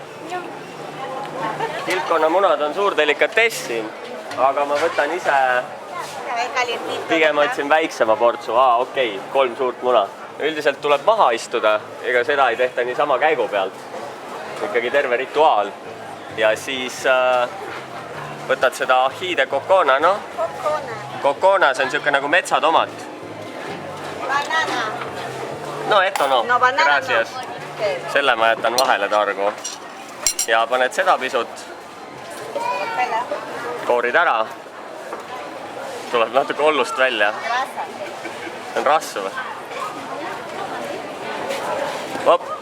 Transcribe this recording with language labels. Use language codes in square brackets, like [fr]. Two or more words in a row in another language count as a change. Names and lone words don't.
[et] Kilpkonna munad on suur delikatess siin, aga ma võtan ise pigem otsin väiksema portsu. Okei, 3 suurt muna. Üldiselt tuleb maha istuda, ega seda ei tehta nii sama käigu pealt. Ikkagi terve rituaal. Ja siis võtad seda ahiide kokona, noh? Kokona, see on siuke nagu metsatomat. [es] No, eto no. Gracias. [et] Selle ma jätan vahele targu. Ja paned seda pisut. Koorid ära. Tuleb natuke ollust välja. See on rassu või? Hop.